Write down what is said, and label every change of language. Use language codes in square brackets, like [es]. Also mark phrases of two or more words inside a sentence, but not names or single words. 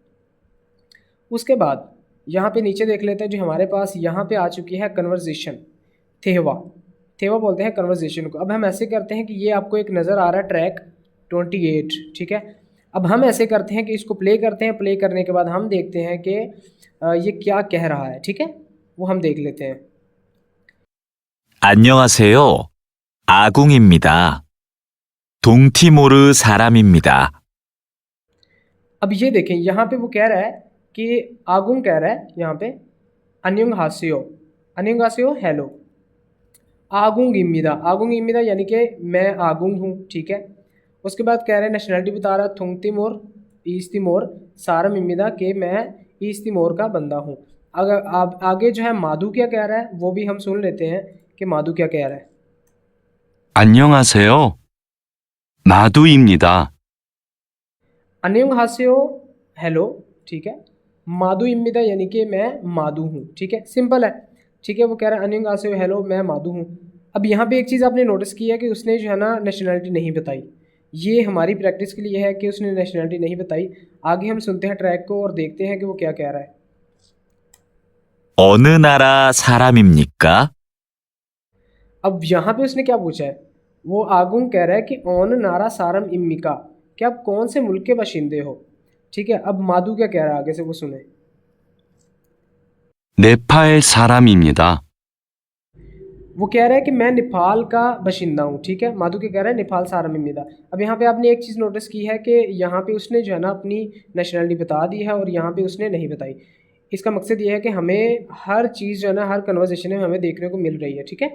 [hi] उसके बाद यहाँ पे नीचे देख लेते हैं, जो हमारे पास यहाँ पे आ चुकी है कन्वर्जेशन, थेवा। थेवा बोलते हैं कन्वर्जेशन को। अब हम ऐसे करते हैं कि ये आपको एक नज़र आ रहा है ट्रैक 28, ठीक है। अब हम ऐसे करते हैं कि इसको प्ले करते हैं, प्ले करने के बाद हम देखते हैं कि ये क्या कह रहा है, ठीक है, वो हम देख लेते हैं। [ko] 안녕하세요. 아궁입니다. 동티모르 사람입니다. [hi] अब ये देखें यहाँ पे वो कह रहा है कि आगुंग कह रहा है यहाँ पे [ko] 안녕하세요 [hi] हेलो। [ko] 아궁 입니다 [hi] यानी कि मैं आगुंग हूँ, ठीक है। उसके बाद कह रहे हैं नेशनलिटी बता रहा है थुंग तिमोर ईस्ट तिमोर [ko] 사람 입니다 [hi] के मैं ईस्ट तिमोर का बंदा हूँ। अगर आप आगे जो है माधु क्या कह रहा है वो भी हम सुन लेते हैं कि माधु क्या कह रहा है। [ko] 안녕하세요. 마두입니다. 안녕하세요 [hi] हेलो, ठीक है। [ko] 마두 입니다 [hi] यानी कि मैं माधु हूँ, ठीक है, सिंपल है, ठीक है। वो कह रहा है [ko] 안녕하세요 [hi] हेलो मैं माधु हूँ। अब यहाँ पे एक चीज़ आपने नोटिस की है कि उसने जो है ना नेशनलिटी नहीं बताई। ये हमारी प्रैक्टिस के लिए है कि उसने नेशनलिटी नहीं बताई। आगे हम सुनते हैं ट्रैक को और देखते हैं कि वो क्या कह रहा है। [ko] 어느 나라 사람입니까? [hi] अब यहाँ पे उसने क्या पूछा है, वो आगुंग कह रहा है कि [ko] 어느 나라 사람 입니까, [hi] कि आप कौन से मुल्क के बाशिंदे हो, ठीक है। अब माधु क्या कह रहा है आगे से वो सुने। [ko] 네팔 사람입니다. [hi] वो कह रहा है कि मैं नेपाल का बाशिंदा हूँ, ठीक है। माधु क्या कह रहा है नेपाल [ko] 사람 입니다. [hi] अब यहाँ पे आपने एक चीज़ नोटिस की है कि यहाँ पे उसने जो है ना अपनी नेशनलिटी बता दी है और यहाँ पे उसने नहीं बताई। इसका मकसद ये है कि हमें हर चीज़ जो है ना हर कन्वर्सेशन में हमें देखने को मिल रही है, ठीक है।